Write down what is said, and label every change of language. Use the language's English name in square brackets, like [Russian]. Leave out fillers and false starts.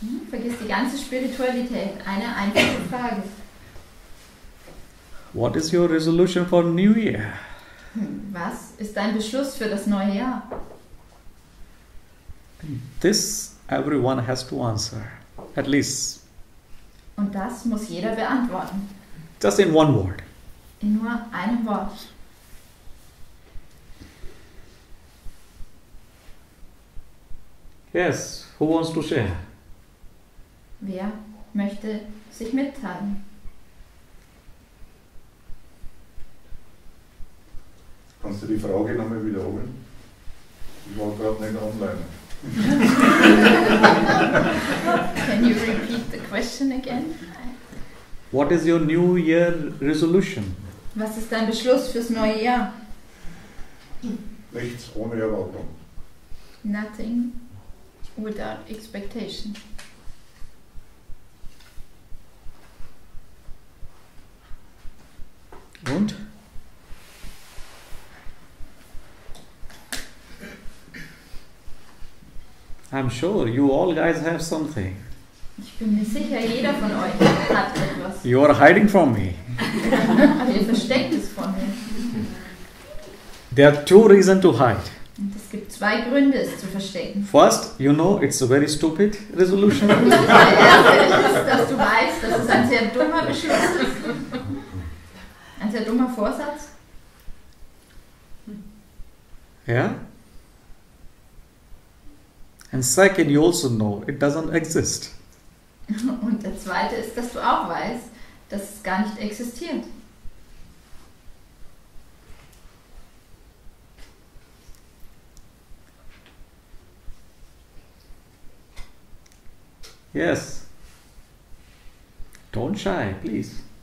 [German] Vergiss die ganze Spiritualität. Eine einfache Frage. [English] What is your resolution for New Year? [German] Was ist dein Beschluss für das neue Jahr? [English] This everyone has to answer. At least [German] Und das muss jeder beantworten. [English] just in one word. [German] In nur einem Wort. [English] Yes, who wants to share? [German] Wer möchte sich mitteilen? Kannst du die Frage nochmal wiederholen? Ich war gerade nicht online. [English] Can you repeat the question again? What is your New Year resolution? [German] Was ist dein Beschluss fürs neue Jahr? Nichts ohne Erwartung. [English] Nothing without expectation. [German] Und? [English] I'm sure you all guys have something. [German] Ich bin mir sicher, jeder von euch hat etwas. [English] You are hiding from me. [German] Aber ihr versteckt es von mir. [English] There are two reasons to hide. [German] Und es gibt 2 Gründe, es zu verstecken. [English] First, you know it's a very stupid resolution. [German] Der erste ist, dass du weißt, dass es ein sehr dummer Beschluss ist. Ein sehr dummer Vorsatz. [English] Yeah? And second, you also know it doesn't exist. [German] Und der zweite ist, dass du auch weißt, dass es gar nicht existiert. [English] Yes. Don't shy, please.